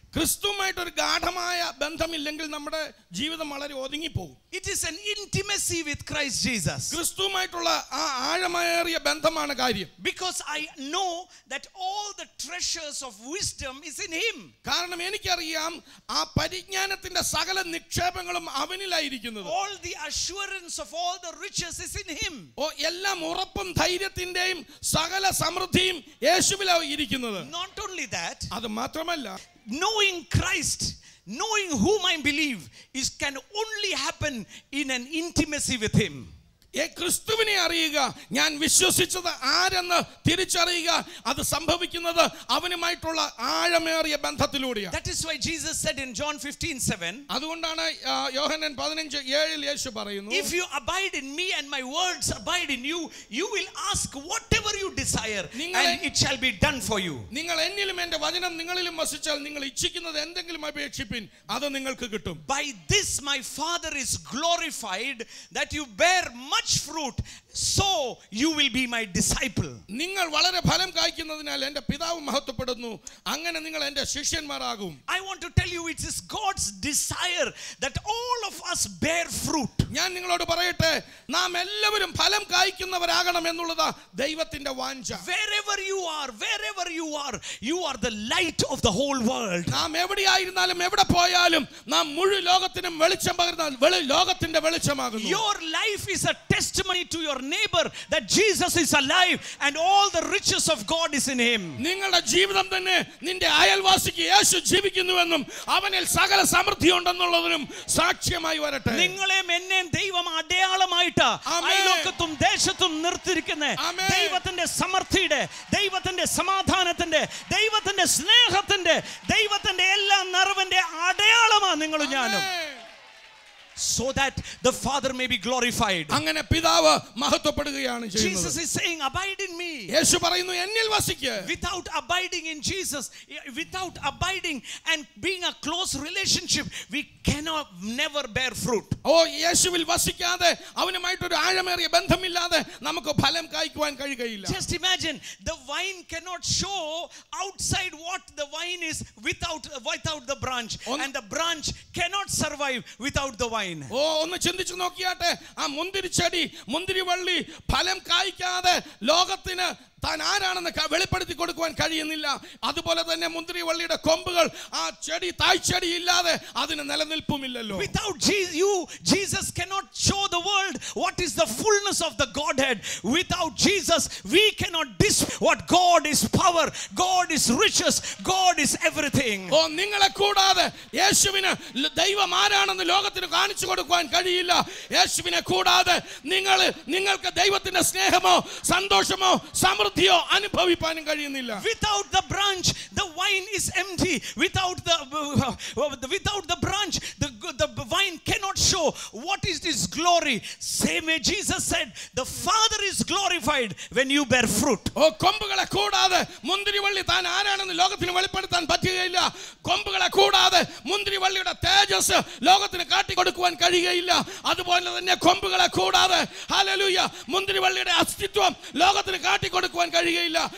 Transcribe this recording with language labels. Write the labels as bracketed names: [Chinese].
[Malayalam] ക്രിസ്തുവുമായിട്ട് ഒരു ഗാഢമായ ബന്ധമില്ലെങ്കിൽ നമ്മുടെ ജീവിതം വളരെ ഒതുങ്ങിപ്പോകും. [English] It is an intimacy with Christ Jesus. [Malayalam] ക്രിസ്തുവുമായിട്ടുള്ള ആ ആഴമേറിയ ബന്ധമാണ് കാര്യം. [English] Because I know that all the treasures of wisdom is in him. [Malayalam] കാരണം എനിക്കറിയാം ആ പരിജ്ഞാനത്തിന്റെ സകല നിക്ഷേപങ്ങളും അവനിലായിരിക്കുന്നത്. [English] All the assurance of all the riches is in him. [Malayalam] എല്ലാം ഉറപ്പും ധൈര്യത്തിന്റെയും സകല സമൃദ്ധിയും യേശുവിലാണ് ഇരിക്കുന്നത്. [English] Not only that, [Malayalam] അത് മാത്രമല്ല, [English] knowing Christ, knowing whom I believe, can only happen in an intimacy with him. [Malayalam] ക്രിസ്തുവിനെ അറിയുക, ഞാൻ വിശ്വസിച്ചത് ആരെന്ന് തിരിച്ചറിയുക, അത് സംഭവിക്കുന്നത് അവനുമായിട്ടുള്ള ആഴമേറിയ ബന്ധത്തിലൂടെയാണ്. [English] That is why Jesus said in John 15:7, [Malayalam] അതുകൊണ്ടാണ് യോഹന്നാൻ 15:7 യേശു പറയുന്നു, [English] if you abide in me and my words abide in you, you will ask whatever you desire and it shall be done for you. [Malayalam] നിങ്ങൾ എന്നിലും എൻ്റെ വചനം നിങ്ങളിലും വസിച്ചാൽ നിങ്ങൾ ഇച്ഛിക്കുന്നത് എന്തെങ്കിലും അപേക്ഷിപ്പിൻ, അത് നിങ്ങൾക്ക് കിട്ടും. [English] By this my Father is glorified, that you bear much fruit, so you will be my disciple. [Malayalam] നിങ്ങൾ വളരെ ഫലം കായ്ക്കുന്നതിനാൽ എൻ്റെ പിതാവ് മഹത്വപ്പെടുന്നു, അങ്ങനെ നിങ്ങൾ എൻ്റെ ശിഷ്യന്മാരാകും. [English] I want to tell you, it is God's desire that all of us bear fruit. [Malayalam] ഞാൻ നിങ്ങളോട് പറയട്ടെ, നാം എല്ലാവരും ഫലം കായ്ക്കുന്നവരാകണം എന്നുള്ളതാ ദൈവത്തിന്റെ വാഞ്ച. [English] Wherever you are, you are the light of the whole world. [Malayalam] നാം എവിടെയായിരുന്നാലും എവിടെ പോയാലും നാം മുഴു ലോകത്തിനും വെളിച്ചം പകരുന്ന ലോകത്തിന്റെ വെളിച്ചമാകുന്നു. [English] Your life is a testimony to your neighbor that Jesus is alive and all the riches of God is in him. [Malayalam] നിങ്ങളുടെ ജീവിതം തന്നെ നിന്റെ അയൽവാസിക്ക് യേശു ജീവിക്കുന്നുവെന്നും അവനിൽ സകല സമൃദ്ധി ഉണ്ടെന്നുള്ളതിനും സാക്ഷ്യമായി വരട്ടെ. നിങ്ങളെയും എന്നെയും ദൈവം അടയാളമായിട്ട് അയൽവക്കത്തും ദേശത്തും നിർത്തിയിരിക്കുന്ന ദൈവത്തിന്റെ സമൃദ്ധിയുടെ, ദൈവത്തിന്റെ സമാധാനത്തിന്റെ, ദൈവത്തിന്റെ സ്നേഹത്തിന്റെ, ദൈവത്തിന്റെ എല്ലാ നിറവിന്റെ അടയാളമാണ് നിങ്ങളും ഞാനും. [English] So that the Father may be glorified. [Malayalam] അങ്ങനെ പിതാവ് മഹത്വപ്പെടുകയാണ് ചെയ്യുന്നത്. [English] Jesus is saying, abide in me. [Malayalam] യേശു പറയുന്നു, എന്നിൽ വസിക്കുക. [English] Without abiding in Jesus, without abiding and being a close relationship, we cannot never bear fruit. [Malayalam] യേശുവിൽ വസിക്കാതെ അവനുമായിട്ടൊരു ആഴമേറിയ ബന്ധമില്ലാതെ നമുക്ക് ഫലം കായ്ക്കുവാൻ കഴിയുകയില്ല. [English] Just imagine, the vine cannot show outside what the vine is without the branch, and the branch cannot survive without the vine. [Malayalam] ഒന്ന് ചിന്തിച്ചു നോക്കിയാട്ടെ, ആ മുന്തിരിച്ചെടി, മുന്തിരിവള്ളി ഫലം കായ്ക്കാതെ ലോകത്തിന് താൻ ആരാണെന്ന് വെളിപ്പെടുത്തി കൊടുക്കുവാൻ കഴിയുന്നില്ല. അതുപോലെ തന്നെ മുന്തിരിവള്ളിയുടെ കൊമ്പുകൾ ആ ചെടി തായ്ച്ചെടി ഇല്ലാതെ അതിന് നിലനിൽപ്പുമില്ലല്ലോ. [English] Without you, Jesus cannot show the world what is the fullness of the Godhead. Without Jesus, we cannot what God is power, God is riches, God is everything. [Malayalam] നിങ്ങളെ കൂടാതെ യേശുവിന് ദൈവം ആരാണെന്ന് ലോകത്തിന് കാണിച്ചു കൊടുക്കുവാൻ കഴിയില്ല. യേശുവിനെ കൂടാതെ നിങ്ങൾക്ക് ദൈവത്തിന്റെ സ്നേഹമോ സന്തോഷമോ സമൃദ്ധിയോ അനുഭവിക്കാനും കഴിയുന്നില്ല. [English] Without the branch, the vine is empty. Without the branch, the vine cannot show what is His glory. Same way Jesus said, the Father is glorified when you bear fruit. [Malayalam] കൊമ്പുകളെ കൂടാതെ മുന്തിരിവള്ളി താൻ ആരാണെന്ന് ലോകത്തിന് വെളിപ്പെടുത്താൻ പറ്റുകയില്ല. കൊമ്പുകളെ കൂടാതെ മുന്തിരിവള്ളിയുടെ തേജസ് ലോകത്തിന് കാട്ടിക്കൊടുക്കുവാൻ കഴിയുകയില്ല. അതുപോലെ തന്നെ കൊമ്പുകളെ കൂടാതെ ഹല്ലേലൂയ മുന്തിരിവള്ളിയുടെ അസ്തിത്വം ലോകത്തിന് കാട്ടിക്കൊടുക്കുവാൻ കഴിയുകയില്ല.